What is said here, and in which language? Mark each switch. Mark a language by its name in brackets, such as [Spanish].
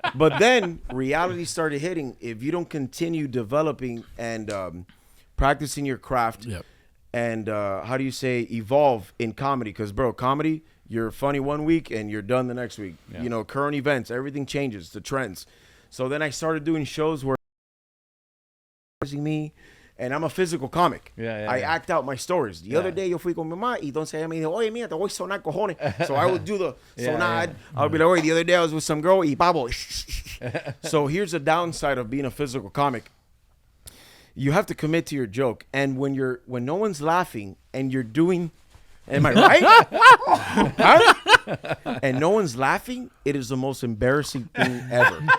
[English] But then reality started hitting. If you don't continue developing and practicing your craft, Yep. and how do you say evolve in comedy? Because bro, comedy, you're funny one week and you're done the next week. You know, current events, everything changes, the trends. So then I started doing shows where me. And I'm a physical comic. I act out my stories. The other day, [Spanish] yo fui con mi mamá y entonces ella me dijo, oye, mira, te voy a sonar cojones. [English] So I would do the sonar. I would be like, oye, the other day I was with some girl [Spanish] y pavo. [English] So here's the downside of being a physical comic. You have to commit to your joke. And when no one's laughing and you're doing, am I right? Huh? And no one's laughing, it is the most embarrassing thing ever.